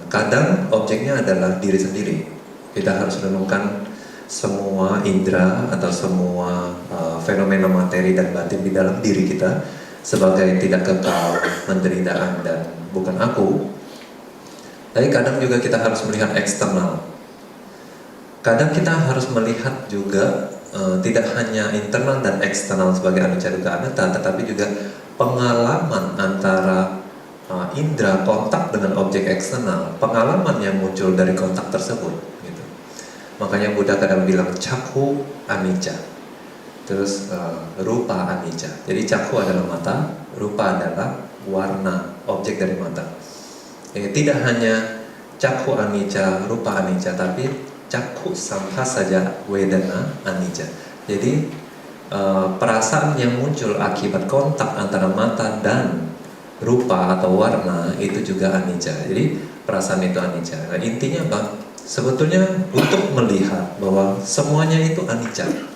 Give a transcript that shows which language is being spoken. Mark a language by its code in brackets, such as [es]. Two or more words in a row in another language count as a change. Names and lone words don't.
[id] Kadang objeknya adalah diri sendiri. Kita harus renungkan semua indera atau semua fenomena materi dan batin di dalam diri kita sebagai tidak kekal, penderitaan dan bukan aku. Tapi kadang juga kita harus melihat eksternal. Kadang kita harus melihat juga tidak hanya internal dan eksternal sebagai [pi] anicca dukkha anatta, [id] tetapi juga pengalaman antara indera kontak dengan objek eksternal, pengalaman yang muncul dari kontak tersebut gitu. Makanya Buddha kadang bilang [pi] cakhu anicca, [id] terus [pi] rupa anicca. [id] Jadi cakhu adalah mata, rupa adalah warna objek dari mata. Tidak hanya [pi] cakhu anicca, rupa anicca, tapi cakhu saja wedana anicca. [id] Jadi perasaan yang muncul akibat kontak antara mata dan rupa atau warna itu juga anicca. Jadi perasaan itu anicca. Nah, intinya apa? Sebetulnya untuk melihat bahwa semuanya itu anicca.